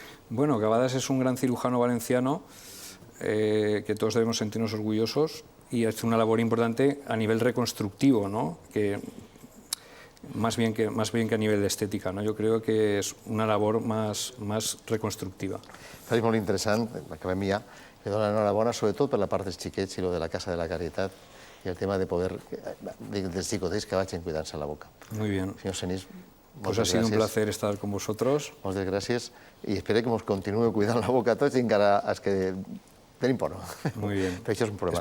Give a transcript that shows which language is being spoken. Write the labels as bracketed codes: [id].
[es] Bueno, Cavadas es un gran cirujano valenciano que todos debemos sentirnos orgullosos y hace una labor importante a nivel reconstructivo, ¿no? Que más bien que a nivel de estética, ¿no? Yo creo que es una labor más reconstructiva. [ca] És molt interessant, l'acabem ja, li dono l'enhorabona, sobretot per la part dels xiquets i lo de la Casa de la Caritat i el tema de poder, dels xicotets que vagin cuidant-se la boca. [es] Muy bien. [ca] Senyor Senís, [es] Pues ha sido un placer estar con vosotros. [ca] Moltes gràcies i espero que ens continuï cuidant la boca a tots i encara els que tenim por, no? [es] Muy bien. [ca] Però això és un problema.